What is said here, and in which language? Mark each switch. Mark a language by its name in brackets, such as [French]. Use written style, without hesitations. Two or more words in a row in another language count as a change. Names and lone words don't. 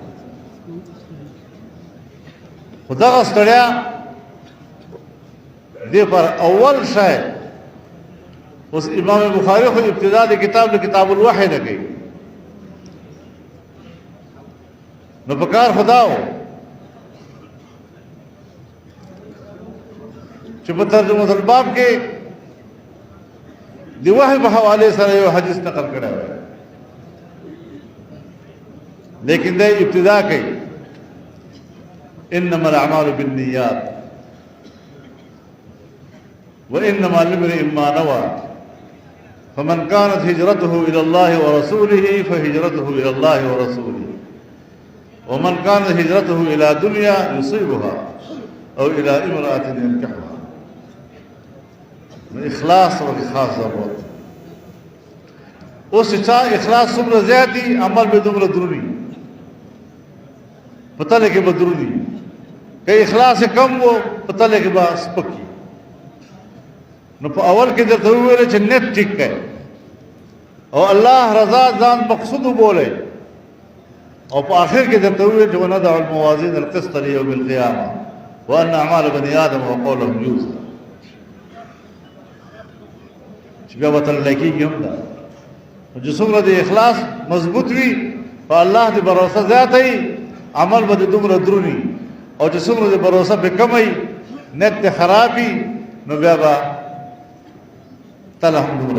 [Pashto] خو دغه ستړیا دې پر اول شی اوس امام بخاري خو ابتدا د کتاب له کتاب الوحی نه کوي نو په کار خدا و چې په ترجمه الباب کې د وحی په حواله سره یو حدیث نقل کړی وی لیکن دا ابتدا کوي [Arabic] انما الاعمال بالنیات وانما لامرئ ما نوى فمن كانت هجرته الى الله ورسوله فهجرته الى الله ورسوله ومن كانت هجرته الى دنيا يصيبها او الى امرأة ينكحها [Pashto] اخلاص او اخلاص ضرورت اوس چې اخلاص څومره زیات دي عمل به دومره درونی پته لګي به درونی که اخلاص کم وو پته لګي به سپکی نو په اول کې درته وویل چې نیت ټیک کړئ او الله رضا ځان مقصود بوله او په اخر کې درته وویل چې [Arabic] وندع الموازین القسط لیوم القیامه وان اعمال بني ادم وقولهم يوزن [Pashto] چې بیا وته لکېږي هم ده چې څومره د اخلاص مضبوط وي په الله د باور زیات وي عمل به دومره درونی او چې څومره د باور به کم وي نیت خراب وي نو بیا به تعالی هم دومره